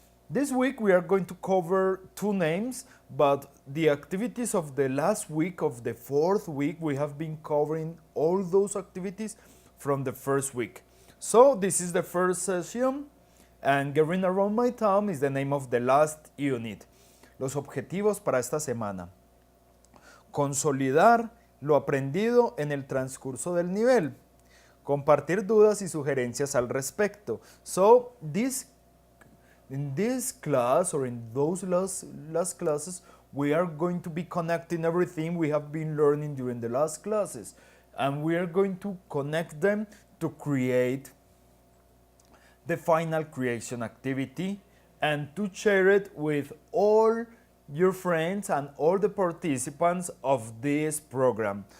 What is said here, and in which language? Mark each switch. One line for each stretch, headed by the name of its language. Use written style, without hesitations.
English: This week we are going to cover 2 names, but the activities of the last week of the 4th week, we have been covering all those activities from the first week. So this is the first session, and Getting Around My Town is the name of the last unit.
Spanish: Los objetivos para esta semana. Consolidar lo aprendido en el transcurso del nivel. Compartir dudas y sugerencias al respecto.
English: So, in this class or in those last classes, we are going to be connecting everything we have been learning during the last classes. And we are going to connect them to create the final creation activity and to share it with all your friends and all the participants of this program.